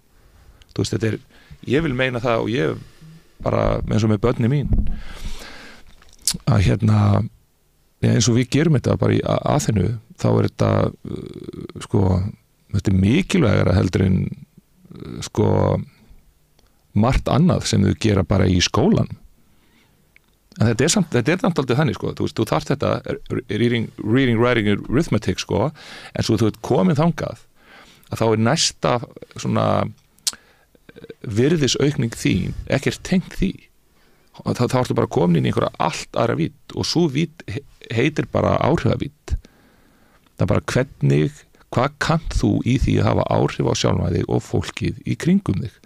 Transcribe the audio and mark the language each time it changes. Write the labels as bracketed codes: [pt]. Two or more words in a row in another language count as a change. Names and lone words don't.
[is] Þú veist, þetta er, ég vil meina það og ég bara eins og með börni mín að eins og við gerum þetta bara í Aþenu, þá er þetta sko þetta mikilvægara heldur en sko margt annað sem þau gera bara í skólan. En þetta er samt aldrei þannig, sko. Þú þarft þetta [en] reading, writing, arithmetic, [is] sko, en svo þú ert komin þangað að þá er næsta svona virðisaukning þín ekkert tengt því. Þá ertu bara komin inn í einhverja allt aðra vídd og svo vídd heitir bara áhrifavídd. Það er bara hvað kannt þú í því að hafa áhrif á sjálfan þig og fólkið í kringum þig.